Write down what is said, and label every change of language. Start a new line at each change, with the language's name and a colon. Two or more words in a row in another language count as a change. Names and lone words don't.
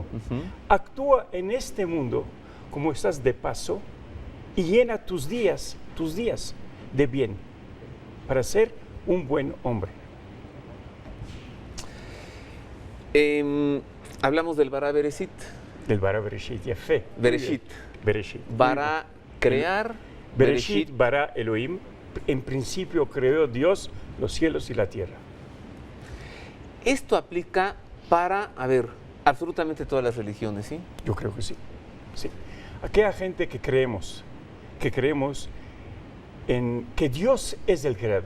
Spanish: Actúa en este mundo como estás de paso y llena tus días de bien para ser un buen hombre. Hablamos del
Hebrew: ברא בראשית. Del ברא בראשית, יפה.
Spanish: Bereshit. Bereshit. Bara, crear.
Hebrew: בראשית, ברא אלהים.
Spanish: En principio creó Dios los cielos y la tierra. Esto aplica para, absolutamente todas las religiones, ¿sí? Yo creo que sí. Sí. Aquella gente que creemos en que Dios es el creador.